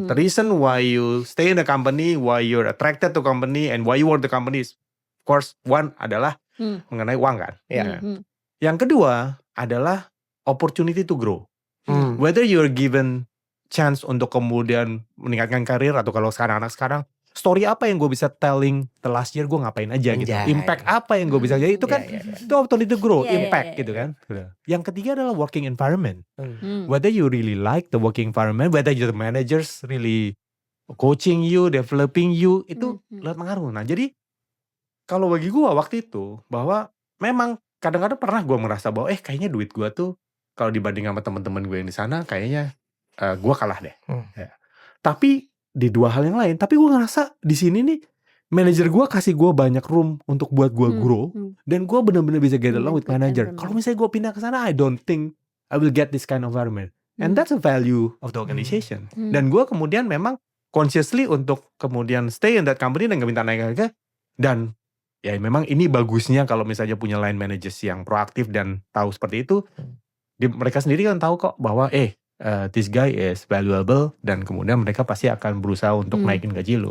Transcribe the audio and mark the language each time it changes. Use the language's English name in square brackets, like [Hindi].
[English] The reason why you stay in the company, why you're attracted to company, and why you want the company is, of course, one [Indonesian] adalah mengenai uang kan. Yang kedua adalah [English] opportunity to grow. Whether you're given chance [Indonesian] untuk kemudian meningkatkan karir, atau kalau sekarang anak sekarang, story apa yang gue bisa [English] telling the last year [Indonesian] gue ngapain aja gitu. Impact apa yang gue bisa jadi, itu kan itu [English] opportunity to grow, [Indonesian] impact gitu kan. Yang ketiga adalah working environment. [English] Whether you really like the working environment, whether your managers really coaching you, developing you, [Indonesian] itu lihat pengaruh. Nah jadi kalau bagi gue waktu itu, bahwa memang kadang-kadang pernah gue merasa bahwa kayaknya duit gue tuh kalau dibanding sama teman-teman gue yang di sana kayaknya gue kalah deh. Tapi di dua hal yang lain, tapi gue ngerasa di sini nih manajer gue kasih gue banyak room untuk buat gue grow, dan gue benar-benar bisa [English] get along with manager. [Indonesian] Kalau misalnya gue pindah ke sana, [English] I don't think I will get this kind of environment, and that's a value of the organization. [Indonesian] Dan gue kemudian memang consciously untuk kemudian [English] stay in that company [Indonesian] dan gak minta naik harga. Dan ya memang ini bagusnya kalau misalnya punya line managers yang proaktif dan tahu seperti itu. Mereka sendiri kan tahu kok bahwa [English] this guy is valuable, [Indonesian] dan kemudian mereka pasti akan berusaha untuk naikin gaji lu.